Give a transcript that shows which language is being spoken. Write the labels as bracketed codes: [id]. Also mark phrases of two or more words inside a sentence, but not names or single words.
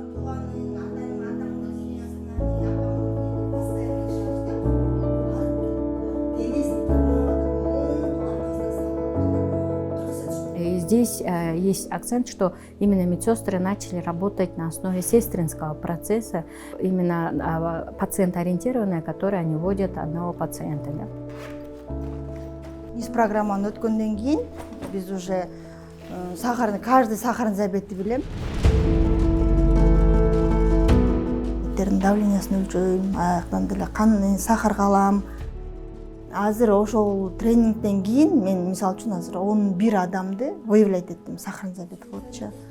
[ru] И здесь есть акцент, что именно медсестры начали работать на основе сестринского процесса, именно пациент-ориентированное, которое они вводят одного пациента. Да? [ky] Низ программаны өткөндөн кийин биз [ru] уже каждый сахарный [ky] диабетти билем. Давлениясын өлчөйм, аяктан деле кан сахарга алам. Азыр ошол тренингден кийин мен мисалы үчүн азыр 11 адамды выявлять эттим [ru] сахарный диабет [ky] болчу.